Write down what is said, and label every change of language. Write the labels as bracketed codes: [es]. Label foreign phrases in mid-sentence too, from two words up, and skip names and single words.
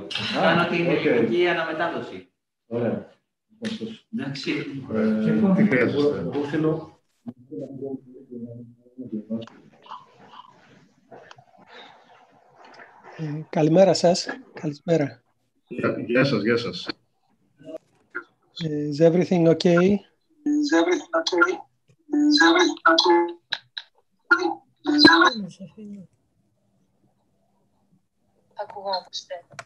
[el] Κάνω την ηλεκτρική αναμετάδοση. Ωραία. Εντάξει. Τι χρειάζεστε? Εγώ θέλω... Καλημέρα σας. Καλησπέρα. Γεια σας, γεια σας. [en] Is everything okay? Is everything okay? Is everything okay? [el] Ακουγόμαστε.